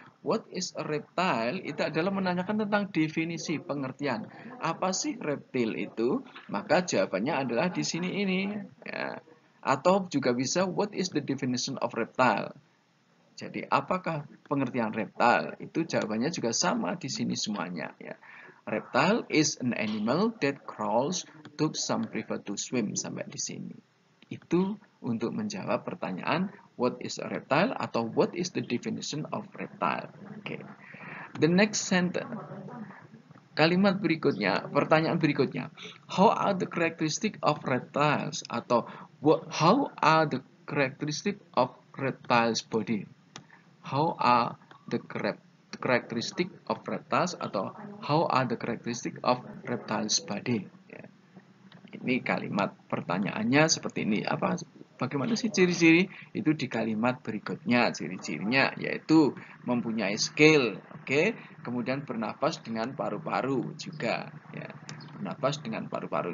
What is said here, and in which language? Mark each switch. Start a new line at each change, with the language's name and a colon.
English: What is a reptile?
Indonesian: Itu adalah menanyakan tentang definisi, pengertian. Apa sih reptil itu? Maka jawabannya adalah di sini ini. Ya. Atau juga bisa
English: what is the definition of reptile?
Indonesian: Jadi apakah pengertian reptile? Itu jawabannya juga sama di sini semuanya. Ya.
English: Reptile is an animal that crawls, though some prefer to swim,
Indonesian: sampai di sini. Itu untuk menjawab pertanyaan
English: what is a reptile
Indonesian: atau
English: what is the definition of reptile. Okay. The next sentence.
Indonesian: Kalimat berikutnya, pertanyaan berikutnya.
English: How are the characteristic of reptiles?
Indonesian: Atau
English: how are the characteristic of reptiles body? How are the characteristic of reptiles
Indonesian: atau
English: how are the characteristic of reptiles body?
Indonesian: Ya. Ini kalimat pertanyaannya seperti ini. Bagaimana sih ciri-ciri? Itu di kalimat berikutnya. Ciri-cirinya yaitu mempunyai scale, oke. Kemudian bernafas dengan paru-paru juga. Ya. Bernafas dengan paru-paru.